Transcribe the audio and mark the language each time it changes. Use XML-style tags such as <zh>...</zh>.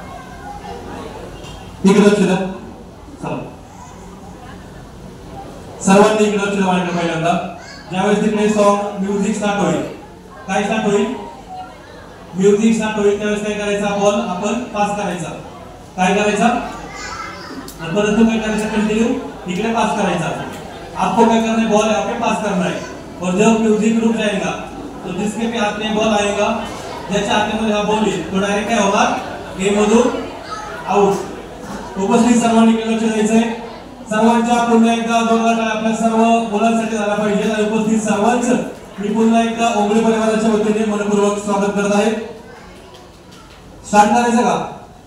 <mr>इकडे लक्ष द्या. चला सर्वांनी इकडे लक्ष द्या. पहिल्यांदा ज्यावेळेस तिकडे सॉन्ग म्युझिक स्टार्ट होईल, काय स्टार्ट होईल? म्युझिक स्टार्ट होईल त्यावेळेस काय करायचा? बॉल आपण पास करायचा. काय करायचा?</mr> <hi>और परंतु क्या करना</hi> <mr>कंटिन्यू इकडे पास करायचा.</mr> <hi>आपको क्या करना है? बॉल यहाँ पे पास करना है और जब म्यूजिक रुक जाएगा तो जिसके भी हाथ में बॉल आएगा</hi> <mr>ज्याच्या हातामध्ये हा बॉल येईल तो डायरेक्ट काय होणार? गेम मधून आउट. उपस्थित सर्वांनी लक्ष द्यायचंय. सर्वांच्या पुन्हा एकदा जोरदार टाळ्या आपल्या सर्व मुलांसाठी झाला पाहिजे. आणि उपस्थित सर्वांचं मी पुन्हा एकदा ओंगळे परिवाराच्या वतीने मनपूर्वक स्वागत करत आहे. स्टार्ट करायचं का?</mr>